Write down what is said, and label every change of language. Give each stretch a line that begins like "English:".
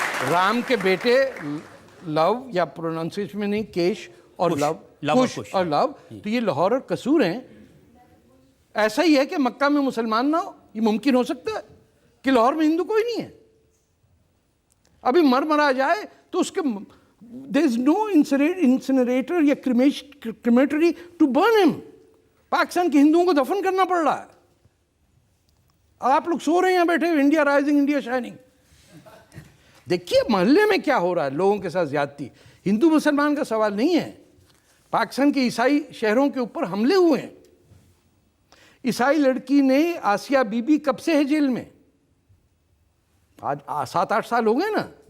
Hindi: राम के बेटे लव, या प्रोनाउंसिएशन में नहीं, केश और लव, कुश और लव, तो ये लाहौर और कसूर हैं। ऐसा ही है कि मक्का में मुसलमान ना हो, ये मुमकिन हो सकता है कि लाहौर में हिंदू कोई नहीं है? अभी मरा जाए तो उसके
English: there is no incinerator
Hindi: या
English: crematory to burn him।
Hindi: Pakistan के हिंदुओं को दफन करना पड़ रहा है। आप लोग सो रहे हैं बैठे, इंडिया राइजिंग, इंडिया शाइनिंग। देखिए मोहल्ले में क्या हो रहा है, लोगों के साथ ज्यादती। हिंदू मुसलमान का सवाल नहीं है। पाकिस्तान के ईसाई शहरों के ऊपर हमले हुए हैं। ईसाई लड़की ने, आसिया बीबी, कब से है जेल में? आज 7-8 साल हो गए ना।